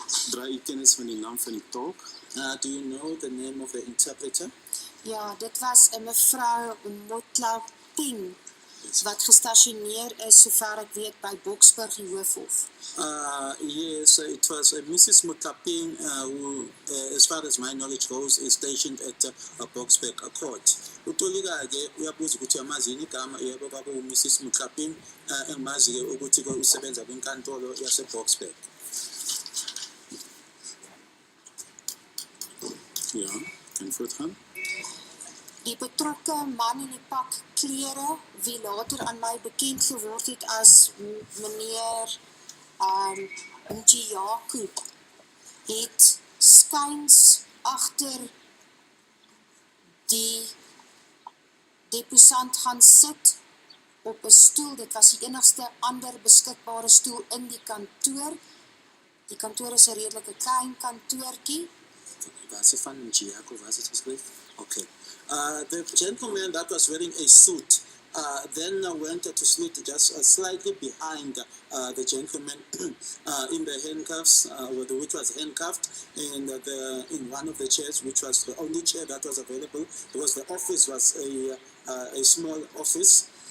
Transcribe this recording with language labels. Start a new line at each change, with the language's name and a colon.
Afrikaans: Dra u kennis van die naam van die tolk?
English: Do you know the name of the interpreter?
Afrikaans: Ja, dit was 'n mevrou Motla Ping wat gestasioneer is sover ek weet by Boksburg die Hoofhof.
English: Yes, it was Mrs. Mutlaping who, as far as my knowledge goes, is stationed at Boksburg Court.
Zulu: Utolika-ke uyabuza ukuthi amazini igama yebo kwaku Mrs. Mutlaping engimazi-ke ukuthi usebenza kwinkantolo yase Boksburg.
Afrikaans: voortgaan. Die betrokke man in die pak klere, wie later aan my bekend geword het as meneer Njiyaku, het skuins agter die deposant gaan sit op 'n stoel. Dit was die enigste ander beskikbare stoel in die kantoor. Die kantoor is 'n redelike klein kantoortjie.
English: Was it van Njiyaku, was it correct? Okay. The gentleman that was wearing a suit then went to sit just slightly behind the gentleman in the handcuffs, which was handcuffed, and in one of the chairs, which was the only chair that was available, because the office was a small office.